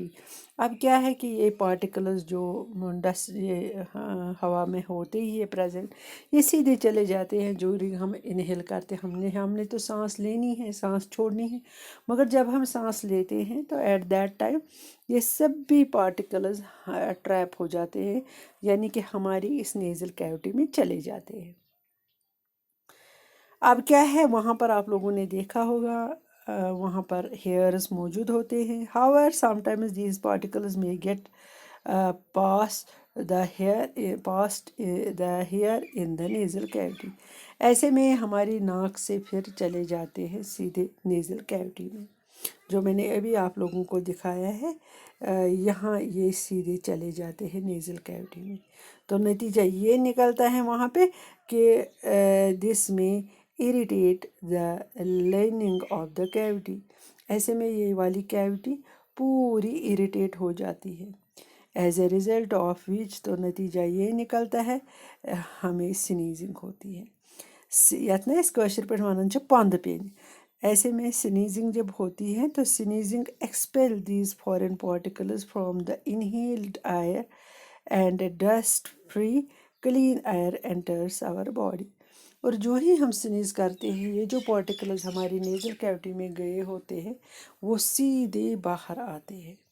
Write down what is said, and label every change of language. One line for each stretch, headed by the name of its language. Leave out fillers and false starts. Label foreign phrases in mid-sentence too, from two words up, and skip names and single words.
Urdu: اب کیا ہے کہ یہ پارٹیکلز جو ڈسٹ یہ ہوا میں ہوتے ہی یہ پریزنٹ، یہ سیدھے چلے جاتے ہیں جو ہم انہیل کرتے ہیں، ہم نے تو سانس لینی ہے، سانس چھوڑنی ہے، مگر جب ہم سانس لیتے ہیں تو
English: at that time
Urdu: یہ سب بھی
English: particles trap
Urdu: ہو جاتے ہیں، یعنی کہ ہماری اس
English: nasal cavity
Urdu: میں چلے جاتے ہیں۔ اب کیا ہے وہاں پر آپ لوگوں نے دیکھا ہوگا وہاں پر ہیئرز موجود ہوتے ہیں.
English: however sometimes these particles may get past the hair in the nasal cavity.
Urdu: ایسے میں ہماری ناک سے پھر چلے جاتے ہیں سیدھے
English: nasal cavity
Urdu: میں. جو میں نے ابھی آپ لوگوں کو دکھایا ہے یہاں یہ سیدھے چلے جاتے ہیں
English: nasal cavity
Urdu: میں. تو نتیجہ یہ نکلتا ہے وہاں پہ کہ
English: this may irritate the lining of the cavity.
Urdu: ایسے میں یہ والی کیوٹی پوری اریٹیٹ ہو جاتی ہے.
English: as a result of which
Urdu: تو نتیجہ یہ نکلتا ہے ہمیں سنیزنگ ہوتی ہے.
Kashmiri: یتھ نا اس کاشر پہ ونان چھ پند پین.
Urdu: ایسے میں سنیزنگ جب ہوتی ہے تو
English: sneezing expels these foreign particles from the inhaled air and dust free clean air enters our body.
Urdu: اور جو ہی ہم سنیز کرتے ہیں یہ جو پارٹیکلز ہماری نیزل کیوٹی میں گئے ہوتے ہیں وہ سیدھے باہر آتے ہیں.